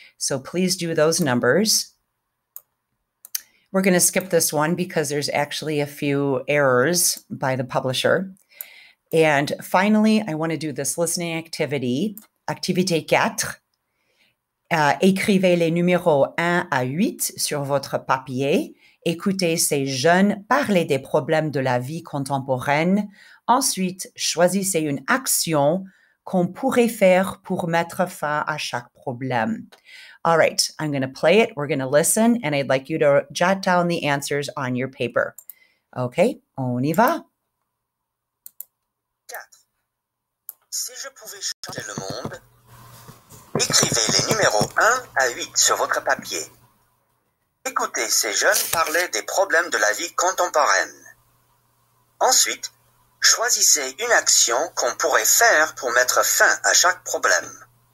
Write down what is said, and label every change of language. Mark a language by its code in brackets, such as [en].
[en] So please do those numbers. We're going to skip this one because there's actually a few errors by the publisher. And finally, I want to do this listening activity. [fr] Activité 4. Écrivez les numéros 1 à 8 sur votre papier. Écoutez ces jeunes parler des problèmes de la vie contemporaine. Ensuite, choisissez une action qu'on pourrait faire pour mettre fin à chaque problème. [en] All right, I'm going to play it. We're going to listen, and I'd like you to jot down the answers on your paper. [fr] OK, on y va. 4. Si je pouvais changer le monde, écrivez les numéros 1 à 8 sur votre papier. Écoutez ces jeunes parler des problèmes de la vie contemporaine. Ensuite, choisissez une action qu'on pourrait faire pour mettre fin à chaque problème.